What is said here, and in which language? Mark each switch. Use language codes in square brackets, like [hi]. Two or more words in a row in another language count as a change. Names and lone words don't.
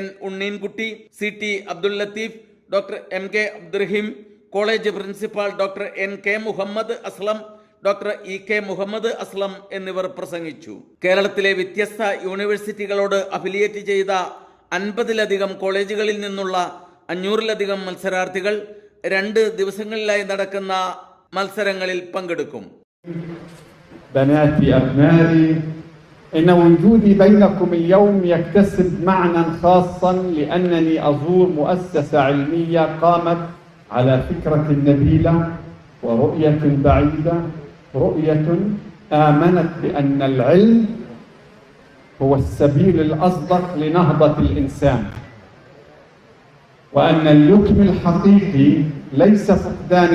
[ml] ഉണ്ണീൻകുട്ടി, CT അബ്ദുൽ ലത്തീഫ്, ഡോക്ടർ MK അബ്ദുറഹീം, കോളേജ് പ്രിൻസിപ്പാൾ ഡോക്ടർ NK മുഹമ്മദ് അസ്ലം, ഡോക്ടർ EK മുഹമ്മദ് അസ്ലം എന്നിവർ പ്രസംഗിച്ചു. കേരളത്തിലെ വ്യത്യസ്ത യൂണിവേഴ്സിറ്റികളോട് അഫിലിയേറ്റ് ചെയ്ത 50ലധികം കോളേജുകളിൽ നിന്നുള്ള 500ലധികം മത്സരാർത്ഥികൾ 2 ദിവസങ്ങളിലായി നടക്കുന്ന മത്സരങ്ങളിൽ പങ്കെടുക്കും. [ar] إن وجودي بينكم اليوم يكتسب معنى خاصا لأنني أزور مؤسسة علمية قامت على فكرة نبيلة ورؤية بعيدة، رؤية آمنت بأن العلم هو السبيل الأصدق لنهضة الإنسان، وأن اليتم الحقيقي ليس فقدان.